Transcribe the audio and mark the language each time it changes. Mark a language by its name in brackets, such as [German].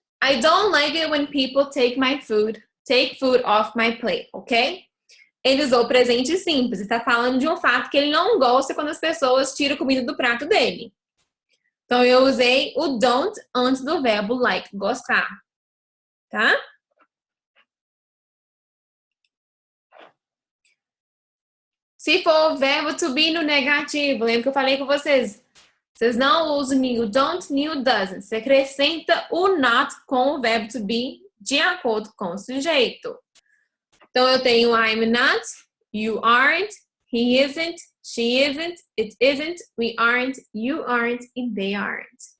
[English] I don't like it when people take food off my plate, ok? [Portuguese] Ele usou o presente simples. Ele está falando de um fato que ele não gosta quando as pessoas tiram comida do prato dele. Então, eu usei o don't antes do verbo like, gostar. Tá? Se for o verbo to be no negativo, lembra que eu falei com vocês? Vocês não usam nem o don't nem o doesn't. Você acrescenta o not com o verbo to be de acordo com o sujeito. Então, eu tenho [English] I'm not, you aren't, he isn't, she isn't, it isn't, we aren't, you aren't e they aren't.